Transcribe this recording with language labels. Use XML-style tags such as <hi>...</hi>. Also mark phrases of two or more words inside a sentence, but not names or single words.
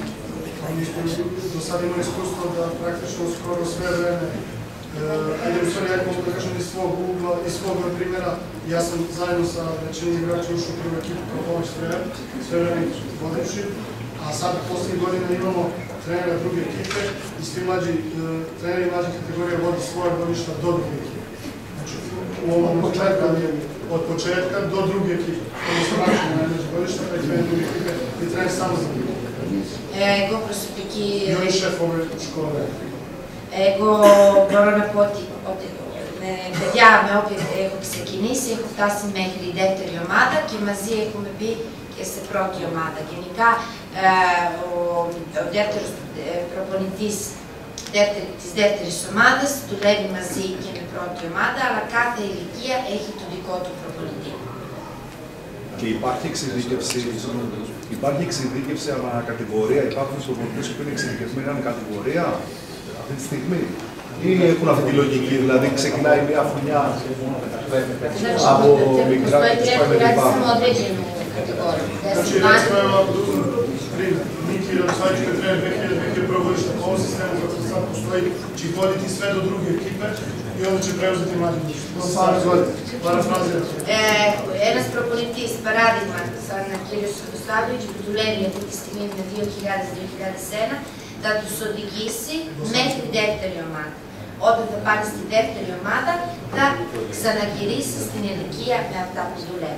<sr>Mi smo do sada imali iskustvo da praktično skoro sve vreme, ajde u stvari ja mogu da kažem iz svog ugla, iz svog primjera, ja sam zajedno sa većinom igrača ušao u prvu ekipu kao pomoć trener, sve vreme vodeći, a sada poslednjih godina imamo trenera druge ekipe i svi mlađi treneri mlađih kategorija vodi svoje godišta do druge ekipe. Znači, u ovom od početka do druge ekipe, odnosno našli najmlađe godišta, pa i trener druge ekipe i trener samo za ekipe.</sr> <el>Εγώ προσωπική...</el> <sr>I on je šef ove škole.</sr> <el>Εγώ μπορώ να πω ότι με παιδιά με όποια έχω ξεκινήσει, έχω φτάσει μέχρι η δεύτερη ομάδα και μαζί έχουμε μπει και σε πρώτη ομάδα. Γενικά, ο δεύτερος προπονητής της δεύτερης ομάδας δουλεύει μαζί και με πρώτη ομάδα, αλλά κάθε ηλικία έχει το δικό του προπονητή. Και υπάρχει εξειδίκευση ανά κατηγορία, υπάρχουν προπονητές που είναι εξειδικευμένοι ανά κατηγορία αυτή τη στιγμή. Ή έχουν αυτή τη λογική, δηλαδή ξεκινάει μια χρονιά από μικρά και τους πάει με την πάνω.</el> <sr>Znači, recimo, ako uzmem primjer, Miki Radosavljević je trener 2000 progodište po ovom sistemu kako sad postoji, će ih voditi sve do druge ekipe i onda će preuzeti mlađi muž.</sr> <el>Ένας προπονητής, παράδειγμα, σαν ο κύριος Radosavljević, που δουλεύει αυτή τη στιγμή με 2000-2001, θα τους οδηγήσει μέχρι δεύτερη ομάδα. Όταν θα πάνε στη δεύτερη ομάδα, θα ξαναγυρίσει στην ηλικία με αυτά που δουλεύει.</el>